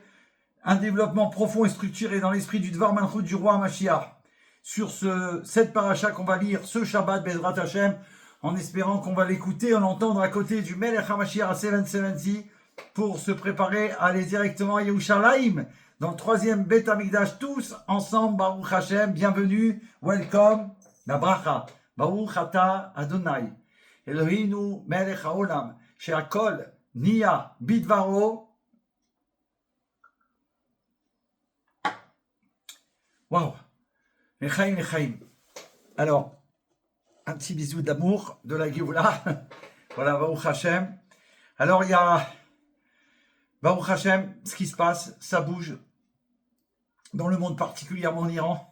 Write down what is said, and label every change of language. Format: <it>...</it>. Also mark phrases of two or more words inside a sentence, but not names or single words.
<fr>un développement profond et structuré dans l'esprit du</fr> <he>דבר מלכות</he> <fr>du roi Mashiach, sur cette paracha qu'on va lire ce Shabbat</fr> <he>בעזרת השם,</he> <fr>en espérant qu'on va l'écouter, en l'entendre à côté du</fr> <he>מלך המשיח</he> <fr>à 770, pour se préparer à aller directement à Yerushalayim, dans le 3e</fr> <he>בית המקדש,</he> <fr>tous ensemble,</fr> <he>ברוך השם,</he> <fr>bienvenue, welcome, la bracha,</fr> <he>ברוך אתה אדוני אלוהינו מלך העולם שהכל נהיה בדברו.</he> <fr>Waouh, Lechaim. Alors, un petit bisou d'amour de la Géoula, voilà,</fr> <he>ברוך השם.</he> <fr>Alors, il y a</fr> <he>ברוך השם,</he> <fr>ce qui se passe, ça bouge dans le monde, particulièrement en Iran.</fr>